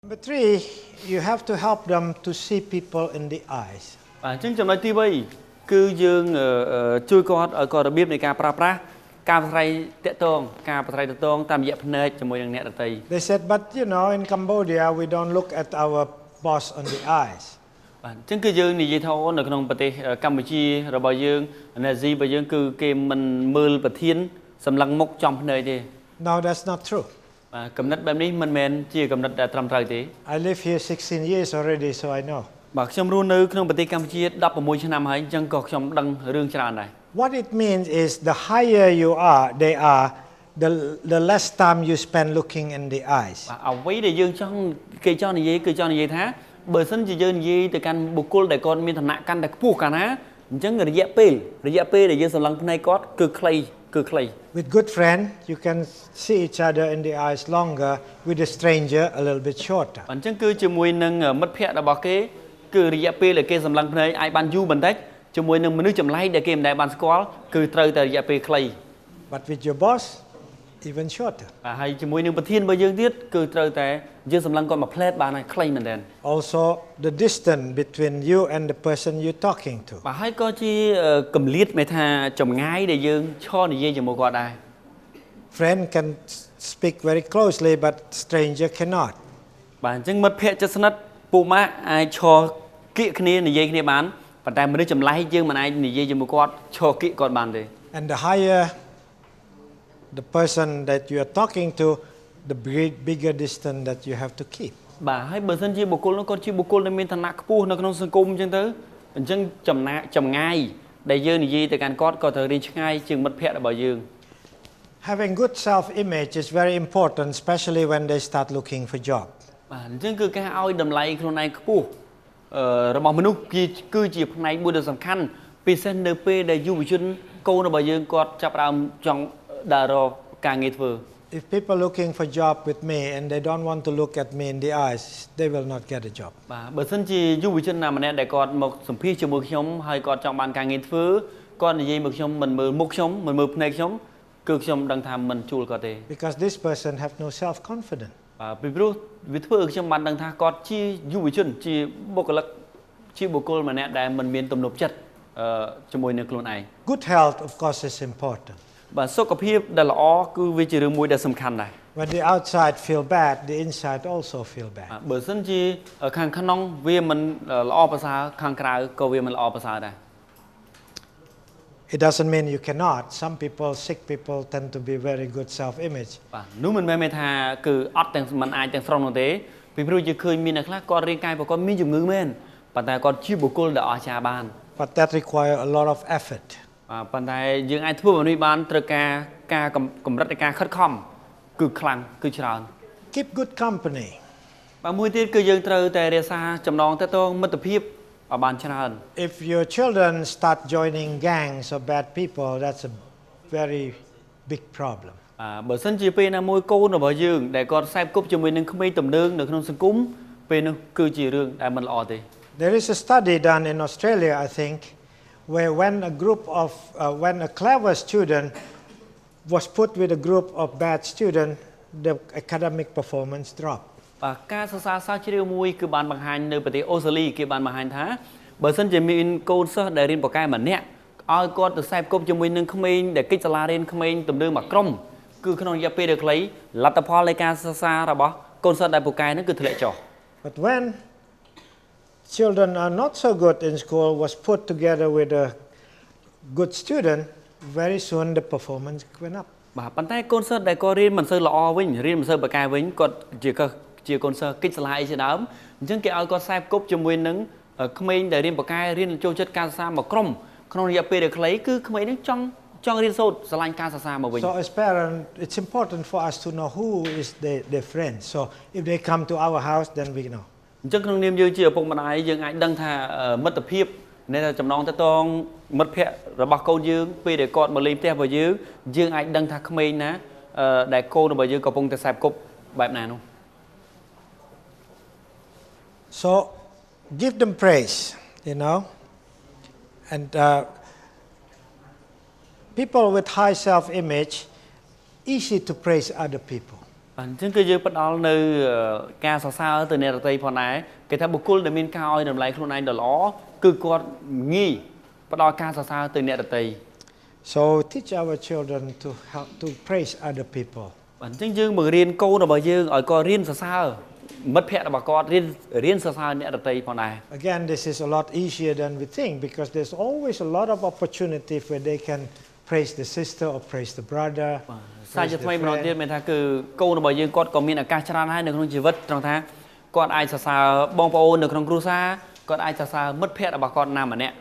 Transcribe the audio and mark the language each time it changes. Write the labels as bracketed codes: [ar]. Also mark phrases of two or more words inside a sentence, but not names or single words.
[en] Number three, you have to help them to see people in the eyes. [km] ចឹងចំណុចទី3គឺយើងជួយគាត់ឲ្យគាត់របៀបនៃការប្រើប្រាស់ការប្រស្រ័យតាក់ទងការប្រស្រ័យតាក់ទងតាមរយៈភ្នែកជាមួយនឹងអ្នកដទៃ [en] They said, but in Cambodia we don't look at our boss on the eyes. [km] បាទចឹងគឺយើងនិយាយថានៅក្នុងប្រទេសកម្ពុជារបស់យើងអាស៊ីរបស់យើងគឺគេមិនមើលប្រធានសម្លឹងមុខចំភ្នែកទេ [en] No, that's not true. [km] បាទកំណត់បែបនេះមិនមែនជាកំណត់ដែលត្រឹមត្រូវទេ [en] I live here 16 years already, so I know. [km] បាទខ្ញុំរស់នៅក្នុងប្រទេសកម្ពុជា16ឆ្នាំហើយអញ្ចឹងក៏ខ្ញុំដឹងរឿងច្រើនដែរ [en] What it means is the higher they are, the less time you spend looking in the eyes. [km] អ្វីដែលយើងគេចង់និយាយគឺចង់និយាយថាបើសិនជាយើងនិយាយទៅកាន់បុគ្គលដែលគាត់មានឋានៈកាន់តែខ្ពស់កាលណាអញ្ចឹងរយៈពេលដែលយើងសម្លឹងភ្នែកគាត់គឺខ្លី [en] With good friend, you can see each other in the eyes longer. With a stranger, a little bit shorter. [km] អញ្ចឹងគឺជាមួយនឹងមិត្តភ័ក្តិរបស់គេគឺរយៈពេលដែលគេសម្លឹងភ្នែកអាចបានយូរបន្តិចជាមួយនឹងមនុស្សចម្លែកដែលគេមិនដែលបានស្គាល់គឺត្រូវតែរយៈពេលខ្លី [en] But with your boss, even shorter. [km] ហើយជាមួយនឹងប្រធានរបស់យើងទៀតគឺត្រូវតែយើងសម្លឹងគាត់មួយផ្លែតបានហើយខ្លីមែនទែន [en] Also, the distance between you and the person you're talking to. [km] បាទហើយក៏ជាកម្លាតមេថាចម្ងាយដែលយើងឈរនិយាយជាមួយគាត់ដែរ [en] Friend can speak very closely, but stranger cannot. [km] បាទអញ្ចឹងមិត្តភ័ក្តិជិតស្និទ្ធពួកម៉ាក់អាចឈរគៀកគ្នានិយាយគ្នាបានប៉ុន្តែមនុស្សចម្លែកយើងមិនអាចនិយាយជាមួយគាត់ឈរគៀកគាត់បានទេ [en] And the higher the person that you are talking to, the bigger distance that you have to keep. [km] បាទហើយបើសិនជាបុគ្គលនោះគាត់ជាបុគ្គលដែលមានឋានៈខ្ពស់នៅក្នុងសង្គមអញ្ចឹងទៅអញ្ចឹងចម្ងាយដែលយើងនិយាយទៅកាន់គាត់ក៏ត្រូវរៀនឆ្ងាយជាងមិត្តភ័ក្តិរបស់យើង [en] Having good self-image is very important, especially when they start looking for job. [km] បាទអញ្ចឹងគឺការឲ្យតម្លៃខ្លួនឯងខ្ពស់របស់មនុស្សគឺជាផ្នែកមួយដ៏សំខាន់ពិសេសនៅពេលដែលយុវជនកូនរបស់យើងគាត់ចាប់ផ្ដើមចង់ដើររកការងារធ្វើ [en] If people looking for job with me and they don't want to look at me in the eyes, they will not get a job. [km] បាទបើសិនជាយុវជនណាម្នាក់ដែលគាត់មកសម្ភាសជាមួយខ្ញុំហើយគាត់ចង់បានការងារធ្វើគាត់និយាយមកខ្ញុំមិនមើលមុខខ្ញុំមិនមើលភ្នែកខ្ញុំគឺខ្ញុំដឹងថាមិនជួលគាត់ទេ [en] Because this person have no self-confidence. [km] បាទពីព្រោះវាធ្វើឲ្យខ្ញុំបានដឹងថាគាត់ជាយុវជនជាបុគ្គលិកជាបុគ្គលម្នាក់ដែលមិនមានទំនុកចិត្តជាមួយនឹងខ្លួនឯង [en] Good health, of course, is important. [km] បាទសុខភាពដែលល្អគឺវាជារឿងមួយដែលសំខាន់ដែរ [en] When the outside feel bad, the inside also feel bad. [km] បើសិនជាខាងក្នុងវាមិនល្អប្រសើរខាងក្រៅក៏វាមិនល្អប្រសើរដែរ [en] It doesn't mean you cannot. Some people, sick people, tend to be very good self-image. [km] បាទនោះមិនមែនថាគឺអត់ទាំងមិនអាចទាំងស្រុងនោះទេពីព្រោះយើងឃើញមានអ្នកខ្លះគាត់រាងកាយគាត់មានជំងឺមែនប៉ុន្តែគាត់ជាបុគ្គលដែលអស្ចារ្យបាន [en] But that require a lot of effort. [km] បាទប៉ុន្តែយើងអាចធ្វើបែបនេះបានត្រូវការកម្រិតនៃការខិតខំគឺខ្លាំងគឺច្រើន [en] Keep good company. [km] បាទមួយទៀតគឺយើងត្រូវតែរក្សាចំណងទាក់ទងមិត្តភាពឲ្យបានច្រើន [en] If your children start joining gangs of bad people, that's a very big problem. [km] បើសិនជាពេលណាមួយកូនរបស់យើងដែលគាត់ខ្សែគប់ជាមួយនឹងក្មេងទំនើងនៅក្នុងសង្គមពេលនោះគឺជារឿងដែលមិនល្អទេ [en] There is a study done in Australia, I think, where when a clever student was put with a group of bad students, the academic performance dropped. [km] បាទការសិក្សាសាស្ត្រជ្រាវមួយគឺបានបង្ហាញនៅប្រទេសអូស្ត្រាលីគេបានបង្ហាញថាបើសិនជាមានកូនសិស្សដែលរៀនបកែម្នាក់ឲ្យគាត់ទៅខ្សែគប់ជាមួយនឹងក្មេងដែលកិច្ចសាលារៀនក្មេងទំនើងមួយក្រុមគឺក្នុងរយៈពេលដ៏ខ្លីលទ្ធផលនៃការសិក្សារបស់កូនសិស្សដែលពូកែហ្នឹងគឺធ្លាក់ចុះ [en] But when children are not so good in school was put together with a good student, very soon the performance went up. [km] បាទប៉ុន្តែកូនសិស្សដែលគាត់រៀនមិនសូវល្អវិញរៀនមិនសូវបកែវិញគាត់ជាកូនសិស្សកិច្ចសាលាអីជាដើមអញ្ចឹងគេឲ្យគាត់ខ្សែគប់ជាមួយនឹងក្មេងដែលរៀនបកែរៀនចូលចិត្តការសិក្សាមួយក្រុមក្នុងរយៈពេលដ៏ខ្លីគឺក្មេងហ្នឹងចង់រៀនសូត្រស្រឡាញ់ការសិក្សាមកវិញ [en] So as parents, it's important for us to know who is their friends. So if they come to our house, then we know. [km] អញ្ចឹងក្នុងនាមយើងជាឪពុកម្ដាយយើងអាចដឹងថាមិត្តភាពនៃចំណងទាក់ទងមិត្តភ័ក្តិរបស់កូនយើងពេលដែលគាត់មកលេងផ្ទះរបស់យើងអាចដឹងថាក្មេងណាដែលកូនរបស់យើងកំពុងតែខ្សែគប់បែបណានោះ [en] So give them praise, and people with high self-image, easy to praise other people. [km] ចឹងគឺយើងផ្ដល់នៅការសរសើរទៅអ្នកដទៃផងដែរគេថាបុគ្គលដែលមានការឲ្យតម្លៃខ្លួនឯងដ៏ល្អគឺគាត់ងាយផ្ដល់ការសរសើរទៅអ្នកដទៃ [en] So teach our children to help to praise other people. [km] បាទចឹងយើងបង្រៀនកូនរបស់យើងឲ្យគាត់រៀនសរសើរមិត្តភ័ក្តិរបស់គាត់រៀនសរសើរអ្នកដទៃផងដែរ [en] Again, this is a lot easier than we think because there's always a lot of opportunity where they can praise the sister or praise the brother. [km] សាជាថ្មីម្ដងទៀតមានថាគឺកូនរបស់យើងគាត់ក៏មានឱកាសច្រើនហើយនៅក្នុងជីវិតត្រង់ថាគាត់អាចសរសើរបងប្អូននៅក្នុងគ្រួសារគាត់អាចសរសើរមិត្តភ័ក្តិរបស់គាត់ណាម្នាក់